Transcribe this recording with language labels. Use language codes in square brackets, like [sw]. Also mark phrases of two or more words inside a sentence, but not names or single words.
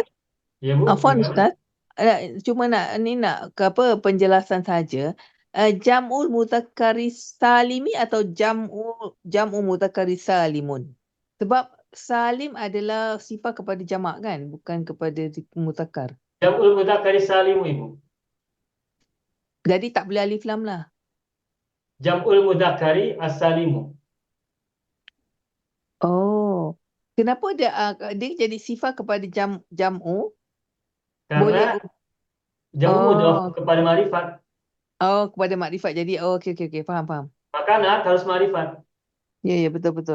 [ms] Ya Bu, Afwan gimana? Ustaz, cuma nak ke apa penjelasan saja. [ar] جمع المذكر السالم atau جمع مذكر سالم. [ms] Sebab salim adalah sifat kepada jamak kan, bukan kepada mudzakkar. [ar] جمع المذكر السالم Ibu. [ms] Jadi tak boleh alif lam lah. [ar] جمع المذكر السالم. [ms] Oh. Kenapa dia jadi sifat kepada jam'u? Karena Boleh. [ar] جمع مضاف [ms] Oh. kepada ma'rifat. Oh, kepada makrifat. Jadi okey, faham. Maka na'at harus ma'rifat. Ya, betul.